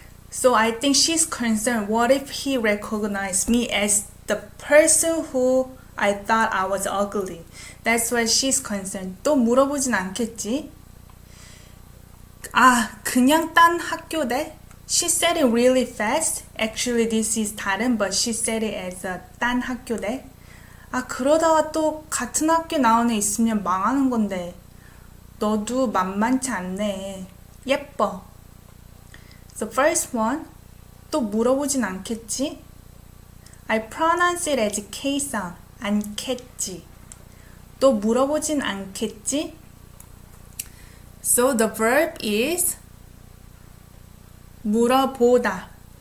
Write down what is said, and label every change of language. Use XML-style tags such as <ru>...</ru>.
<en>So I think she's concerned, what if he recognized me as the person who I thought I was ugly. That's why she's concerned.</en> <ko>또 물어보진 않겠지? 그냥 딴 학교대?</ko> <en>She said it really fast. Actually, this is 다른, but she said it as a 딴 학교대.</en> <ko>그러다가 또 같은 학교 나온 애 있으면 망하는 건데. 너도 만만치 않네. 예뻐.</ko> <en>So first one,</en> <ko>또 물어보진 않겠지?</ko> <en>I pronounce it as K sound.</en> <ko>않겠지. 또 물어보진 않겠지?</ko> <en>So the verb is 물어보다.</en>